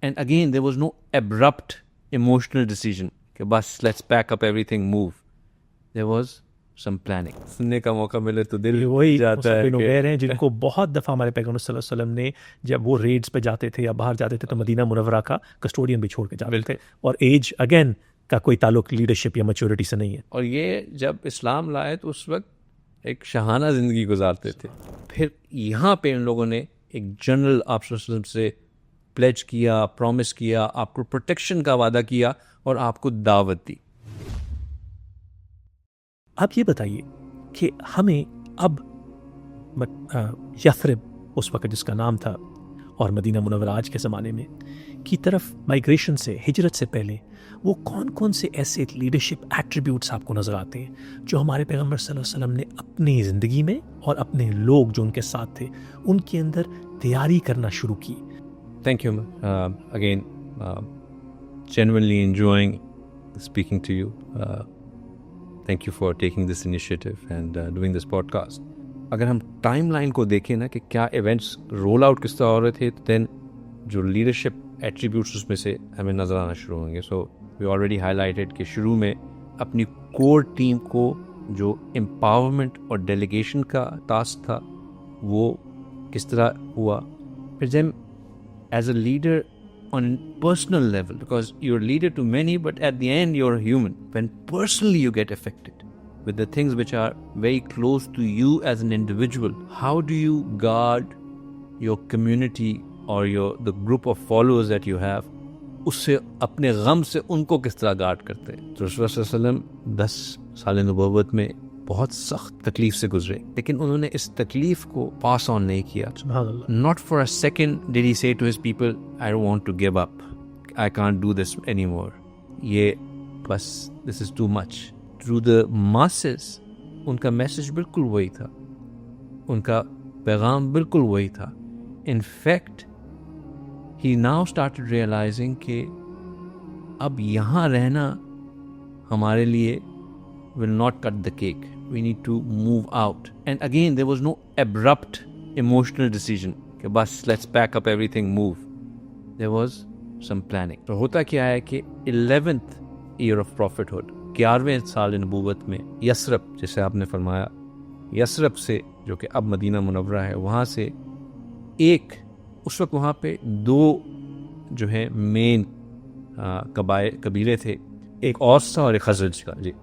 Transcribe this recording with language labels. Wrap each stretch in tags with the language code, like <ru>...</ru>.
<en>And again, there was no abrupt emotional decision</en> <ur>کہ بس</ur> <en>let's pack up everything, move. There was some planning.</en> <ur>سننے کا موقع ملے تو دل وہی جاتا ہے نویر ہیں جن کو بہت دفعہ ہمارے پیغمبر صلی اللہ علیہ وسلم نے جب وہ ریڈز پہ جاتے تھے یا باہر جاتے تھے تو مدینہ منورہ کا کسٹوڈین بھی چھوڑ کے جاتے تھے, اور ایج اگین کا کوئی تعلق لیڈرشپ یا میچورٹی سے نہیں ہے. اور یہ جب اسلام لائے تو اس وقت ایک شاہانہ زندگی گزارتے تھے. پھر یہاں پہ ان لوگوں نے ایک جنرل آپ صلی اللہ علیہ وسلم سے پلیج کیا, پرومس کیا, آپ کو پروٹیکشن کا وعدہ کیا اور آپ کو دعوت دی. آپ یہ بتائیے کہ ہمیں اب یثرب اس وقت جس کا نام تھا اور مدینہ منورہ آج کے زمانے میں کی طرف مائیگریشن سے, ہجرت سے پہلے وہ کون کون سے ایسے لیڈرشپ ایٹریبیوٹس آپ کو نظر آتے ہیں جو ہمارے پیغمبر صلی اللہ علیہ وسلم نے اپنی زندگی میں اور اپنے لوگ جو ان کے ساتھ تھے ان کے اندر تیاری کرنا شروع کی؟</ur> <en>Thank you. Again, genuinely enjoying speaking to you. Thank you for taking this initiative and doing this podcast.</en> <ur>اگر ہم ٹائم لائن کو دیکھیں نا کہ کیا ایونٹس رول آؤٹ کس طرح ہو رہے تھے, دین جو لیڈرشپ ایٹریبیوٹس اس میں سے ہمیں نظر آنا شروع ہوں گے.</ur> <en>so we already highlighted</en> <ur>کہ شروع میں اپنی کور ٹیم کو جو امپاورمنٹ اور ڈیلیگیشن کا ٹاسک تھا وہ کس طرح ہوا. پھر جب</ur> <en>as a leader on a personal level, because you're a leader to many, but at the end you're a human. When personally you get affected with the things which are very close to you as an individual, how do you guard your community or the group of followers that you have?</en> <ur>اس سے اپنے غم سے ان کو کس طرح guard کرتے ہیں. تو رسول اللہ صلی اللہ علیہ وسلم 10 سال نبوت میں بہت سخت تکلیف سے گزرے, لیکن انہوں نے اس تکلیف کو پاس آن نہیں کیا. سبحان اللہ.</ur> <en>Not for a second did he say to his people, I don't want to give up. I can't do this anymore.</en> <ur>یہ بس</ur> <en>this is too much. Through the masses,</en> <ur>ان کا میسج بالکل وہی تھا, ان کا پیغام بالکل وہی تھا.</ur> <en>In fact, he now started realizing</en> <ur>کہ اب یہاں رہنا ہمارے لیے</ur> <en>will not cut the cake. We need to move out. And again, there was no abrupt emotional decision</en> <ur>کہ بس</ur> <en>let's pack up everything, move. There was some planning.</en> <ur>تو ہوتا کیا ہے کہ</ur> <en>11th year of prophethood,</en> <ur>11ویں سال نبوت میں یثرب, جیسے آپ نے فرمایا, یثرب سے جو کہ اب مدینہ منورہ ہے, وہاں سے ایک اس وقت وہاں پہ 2 جو ہیں مین قبیلے تھے, ایک اوس تھا اور ایک خزرج کا.</ur>